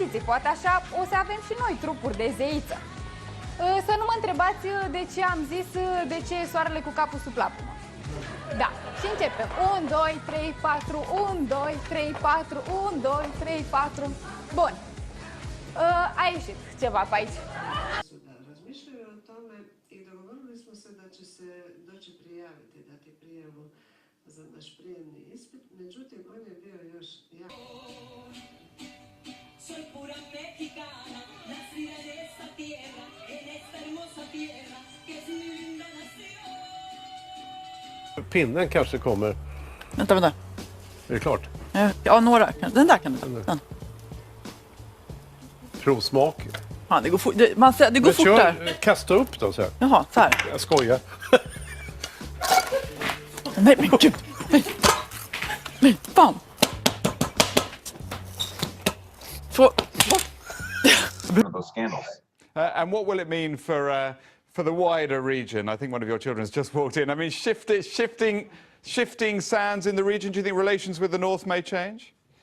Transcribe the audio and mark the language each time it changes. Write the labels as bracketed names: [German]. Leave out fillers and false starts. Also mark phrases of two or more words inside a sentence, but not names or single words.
[Romanian] poate așa o să avem și noi trupuri de zeiță. Să nu mă întrebați de ce am zis de ce e soarele cu capul sub plapumă. Da, și începem. 1, 2, 3, 4, 1, 2, 3, 4, 1, 2, 3, 4. Bun. A ieșit ceva pe aici. [Serbian] Razmišljaju o tome i dogovorili smo se da će se doći prijaviti, dati prijavu za naš prijemni ispit, međutim on je bio još jako. [Spanish] Soy pura mexicana, nacida en esta tierra, en esta hermosa tierra, que es mi linda nación. [Swedish] Pinnen kanske kommer. Vänta. Är det klart? Ja, några. Den där kan du. Den. Provsmak. Ja, det går fort. Det går fort där. Kasta upp då så här. Jaha, så här. Jag skojar. Nej, men gud. Nej, fan. [English] Those scandals. And what will it mean for the wider region? I think one of your children has just walked in. I mean, shifting sands in the region. Do you think relations with the North may change?